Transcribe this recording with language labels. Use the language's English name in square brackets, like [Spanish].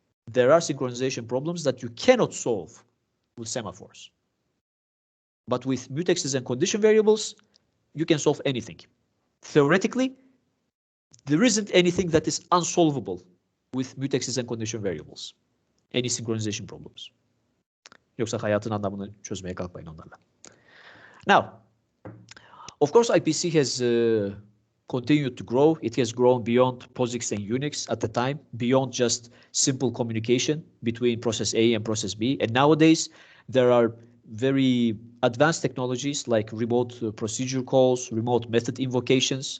[English] There are synchronization problems that you cannot solve with semaphores. But with mutexes and condition variables, you can solve anything. Theoretically, there isn't anything that is unsolvable with mutexes and condition variables. Any synchronization problems. [Turkish] Yoksa hayatın anlamını çözmeye kalkmayın onlarla. [English] Now, of course, IPC has continued to grow. It has grown beyond POSIX and Unix at the time, beyond just simple communication between process A and process B. And nowadays, there are very advanced technologies like remote procedure calls, remote method invocations.